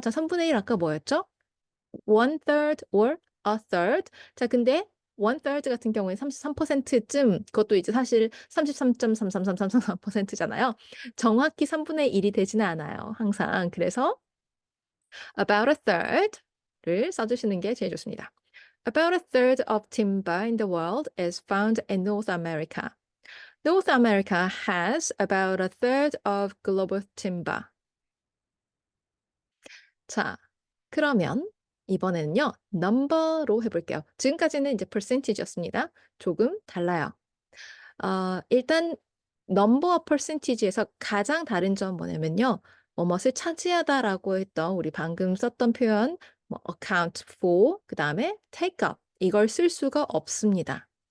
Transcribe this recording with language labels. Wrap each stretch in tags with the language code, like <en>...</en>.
<ko>자, 3분의 1 아까 뭐였죠?</ko> <en>1/3 or a third.</en> <ko>자, 근데 1/3 같은 경우에 33%쯤 그것도 이제 사실 33.33333%잖아요. 정확히 3분의 1이 되지는 않아요. 항상. 그래서</ko> <en>about a third</en> <ko>를 써주시는 게 제일 좋습니다.</ko> <en>About a third of timber in the world is found in North America. North America has about a third of global timber.</en> <ko>자, 그러면 이번에는요, number로 해볼게요. 지금까지는 이제 percentage였습니다. 조금 달라요. 일단 number percentage에서 가장 다른 점 뭐냐면요, 뭐뭇을 차지하다라고 했던 우리 방금 썼던 표현, 뭐 account for, 그 다음에 take up 이걸 쓸 수가 없습니다.</ko>